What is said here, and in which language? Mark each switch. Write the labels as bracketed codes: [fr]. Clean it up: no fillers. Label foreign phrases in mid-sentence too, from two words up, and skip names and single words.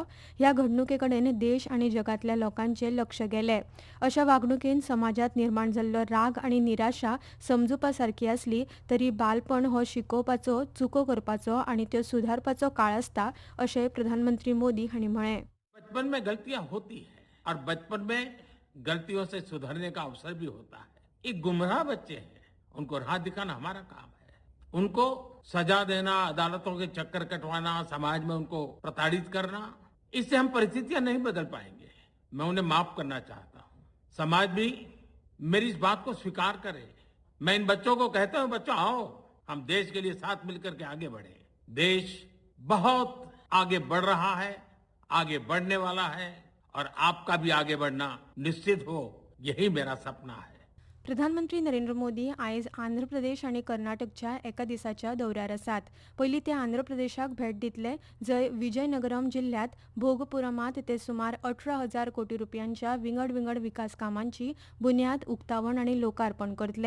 [kok] ह्या घडणुके कडेन देश आनी जगांतल्या लोकांचें लक्ष गेलें. अशा वागणुकेन समाजात निर्माण जाल्लो राग आनी निराशा समजुपा सारकी आसली तरी बालपण हो शिकोवपाचो, चुको करपाचो आनी त्यो सुधारपाचो काळ आसता अशें प्रधानमंत्री मोदी हांणी म्हळें. [hi] बचपन में गलतियां होती हैं और बचपन में गलतियों से सुधरने का अवसर भी होता है. एक गुमराह बच्चे हैं, उनको राह दिखाना हमारा काम है. उनको सजा देना, अदालतों के चक्कर कटवाना, समाज में उनको प्रताड़ित करना, इससे हम परिस्थितियां नहीं बदल पाएंगे. मैं उन्हें माफ करना चाहता हूं. समाज भी मेरी इस बात को स्वीकार करे. मैं इन बच्चों को कहता हूं, बच्चों आओ, हम देश के लिए साथ मिलकर के आगे बढ़े. देश बहुत आगे बढ़ रहा है, आगे बढ़ने वाला है और आपका भी आगे बढ़ना निश्चित हो, यही मेरा सपना है. [kok] प्रधानमंत्री नरेंद्र मोदी आयज आंध्र प्रदेश आनी कर्नाटकच्या एका दिसाच्या दौऱ्यार आसात. पयलीं ते आंध्र प्रदेशाक भेट दितले, जंय विजयनगरम जिल्ह्यात भोगपुरमांत ते सुमार 18,000 कोटी रुपयांच्या विंगड विकास कामांची बुन्याद, उक्तावण आनी लोकार्पण करतले.